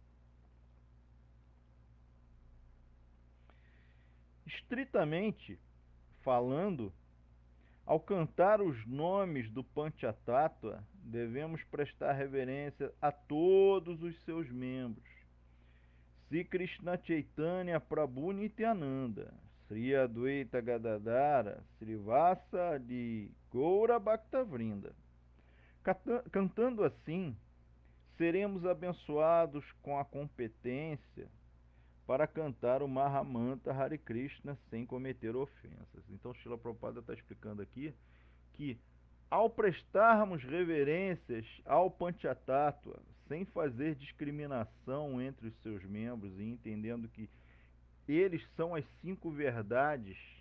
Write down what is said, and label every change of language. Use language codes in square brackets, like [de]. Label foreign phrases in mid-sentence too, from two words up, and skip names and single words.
[pt] Estritamente falando, ao cantar os nomes do Panchatattva, devemos prestar reverência a todos os seus membros. Sri Krishna Chaitanya Prabhu Nityananda, Sri Advaita Gadadara, Srivasa de Goura Bhaktavrinda. Cantando assim, seremos abençoados com a competência para cantar o Mahamanta Hare Krishna sem cometer ofensas. Então, Srila Prabhupada está explicando aqui que, ao prestarmos reverências ao Panchatattva, sem fazer discriminação entre os seus membros e entendendo que eles são as 5 verdades